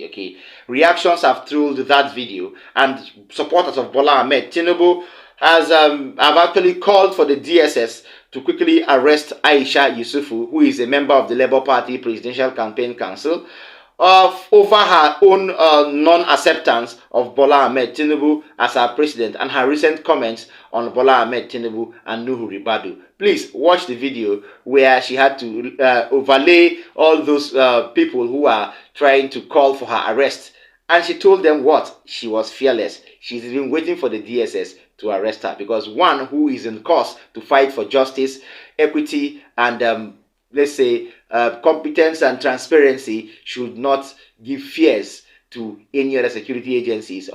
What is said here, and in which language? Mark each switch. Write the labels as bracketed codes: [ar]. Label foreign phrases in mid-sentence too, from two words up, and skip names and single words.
[en] Okay, reactions have trolled that video, and supporters of Bola Ahmed Tinubu have actually called for the DSS to quickly arrest Aisha Yusufu, who is a member of the Labour Party Presidential Campaign Council, over her own non-acceptance of Bola Ahmed Tinubu as her president and her recent comments on Bola Ahmed Tinubu and Nuhu Ribadu. Please watch the video where she had to overlay all those people who are trying to call for her arrest. And she told them what? She was fearless. She's been waiting for the DSS to arrest her because one who is in cause to fight for justice, equity, and let's say competence and transparency should not give fears to any other security agencies.